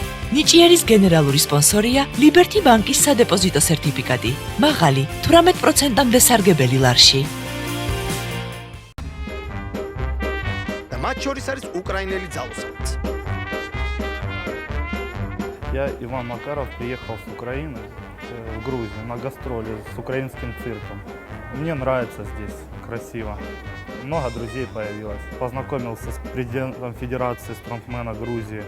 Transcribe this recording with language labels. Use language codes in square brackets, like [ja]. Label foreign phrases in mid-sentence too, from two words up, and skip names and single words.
[ka] ნიჭიერის გენერალური სპონსორია Liberty ბანკის სადეპოზიტო სერტიფიკატი. მაღალი 18%-მდე სარგებელი ლარში. და მათ შორის არის უკრაინელი ძალოსანიც. [ru] Я, Иван Макаров, приехал с Украины в Грузию на гастроли с украинским цирком. Мне нравится здесь, красиво. Много друзей появилось. Познакомился с президентом Федерации стронгмена Грузии.